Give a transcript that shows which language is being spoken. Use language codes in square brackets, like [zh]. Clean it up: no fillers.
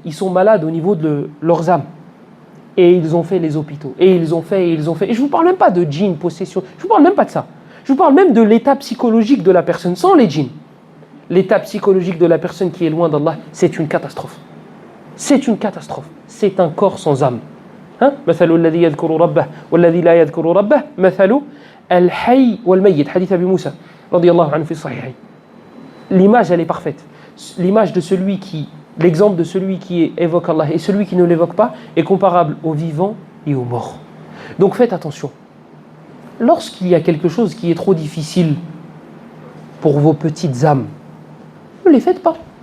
[fr] Ils sont malades au niveau de leurs âmes. Et ils ont fait les hôpitaux. Et ils ont fait. Et je ne vous parle même pas de djinn, possession. Je ne vous parle même pas de ça. Je vous parle même de l'état psychologique de la personne, sans les djinns. L'état psychologique de la personne qui est loin d'Allah, c'est une catastrophe. C'est une catastrophe. C'est un corps sans âme. [ar] مثل الذي يذكر ربه والذي لا يذكر ربه مثل الحي والميت حديث أبي موسى رضي الله عنه في الصحيحين. [fr] L'image elle est parfaite. L'image de celui qui, l'exemple de celui qui évoque Allah et celui qui ne l'évoque pas est comparable aux vivants et aux morts. Donc faites attention. Lorsqu'il y a quelque chose qui est trop difficile pour vos petites âmes, ne les faites pas.